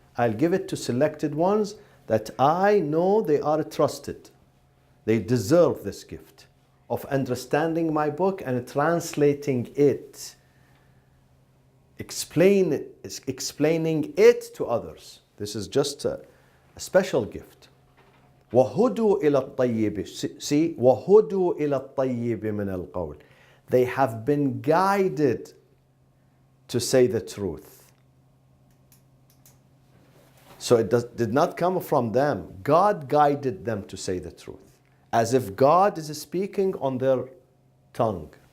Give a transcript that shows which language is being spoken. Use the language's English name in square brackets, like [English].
[English] I'll give it to selected ones that I know they are trusted. They deserve this gift of understanding my book and translating it, explaining it to others. This is just a special gift. [Arabic] وَهُدُوا إِلَى الطَّيِّبِ. See, وَهُدُوا إِلَى الطَّيِّبِ مِنَ الْقَوْلِ. [English] They have been guided to say the truth. So it did not come from them. God guided them to say the truth. As if God is speaking on their tongue.